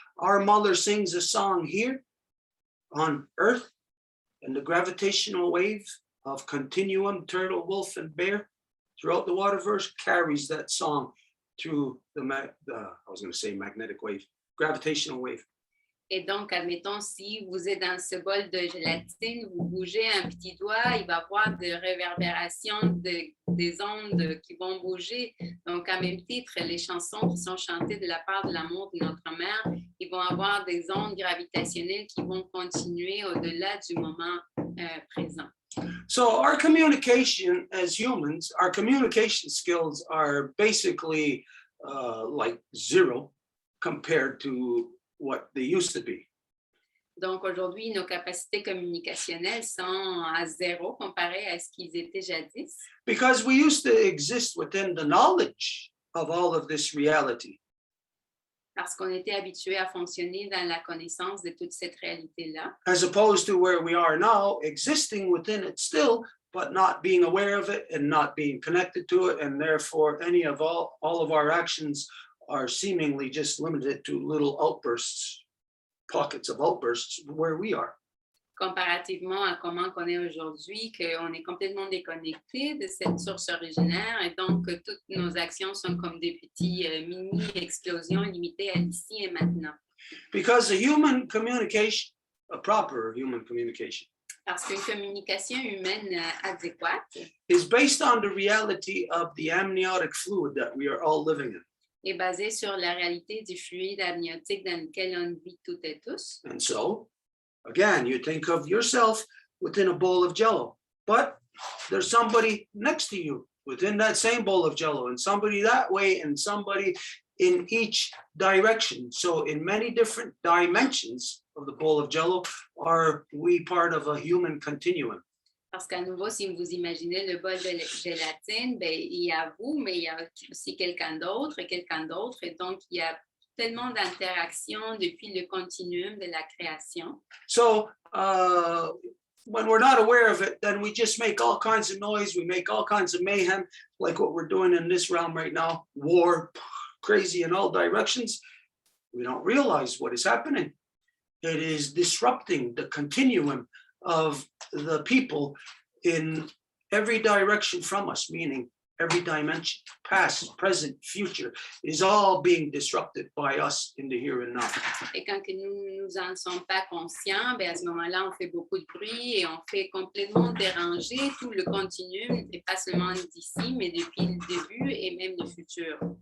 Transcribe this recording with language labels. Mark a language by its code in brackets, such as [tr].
[en] Our mother sings a song here on Earth, and the gravitational wave of continuum, turtle, wolf, and bear throughout the waterverse carries that song through the I was going to say magnetic wave, gravitational wave. [fr] Et donc, admettons, si vous êtes dans ce bol de gélatine, vous bougez un petit doigt, il va y avoir des réverbérations des ondes qui vont bouger. Donc, à même titre, les chansons qui sont chantées de la part de l'amour de notre mère, ils vont avoir des ondes gravitationnelles qui vont continuer au-delà du moment présent. [en] So our communication as humans, our communication skills are basically like zero compared to what they used to be. [fr] Donc aujourd'hui, nos capacités communicationnelles sont à zéro comparées à ce qu'ils étaient jadis. [en] Because we used to exist within the knowledge of all of this reality. [fr] Parce qu'on était habitué à fonctionner dans la connaissance de toute cette réalité-là. [en] As opposed to where we are now, existing within it still, but not being aware of it and not being connected to it, and therefore any of all of our actions are seemingly just limited to little outbursts, pockets of outbursts where we are. [fr] Comparativement à comment on est aujourd'hui, qu'on est complètement déconnecté de cette source originaire et donc toutes nos actions sont comme des petits mini-explosions limitées à l'ici et maintenant. [en] Because a human communication, a proper human communication, [fr] Parce qu'une communication humaine adéquate [en] is based on the reality of the amniotic fluid that we are all living in. [fr] est basée sur la réalité du fluide amniotique dans lequel on vit toutes et tous. [en] And so, again, you think of yourself within a bowl of jello, but there's somebody next to you within that same bowl of jello, and somebody that way, and somebody in each direction. So in many different dimensions of the bowl of jello are we part of a human continuum. [fr] Parce qu'à nouveau, si vous imaginez le bol de gélatine, ben, il y a vous, mais il y a aussi quelqu'un d'autre, et donc il y a tellement d'interactions depuis le continuum de la création. [en] So when we're not aware of it, then we just make all kinds of noise, we make all kinds of mayhem, like what we're doing in this realm right now, war, crazy in all directions. We don't realize what is happening. It is disrupting the continuum of the people in every direction from us, meaning every dimension, past, present, future, is all being disrupted by us in the here and now. [fr] Et quand que nous en sommes pas conscients, ben à ce moment-là, on fait beaucoup de bruit et on fait complètement déranger tout le continuum, et pas seulement d'ici, mais depuis le début et même le futur.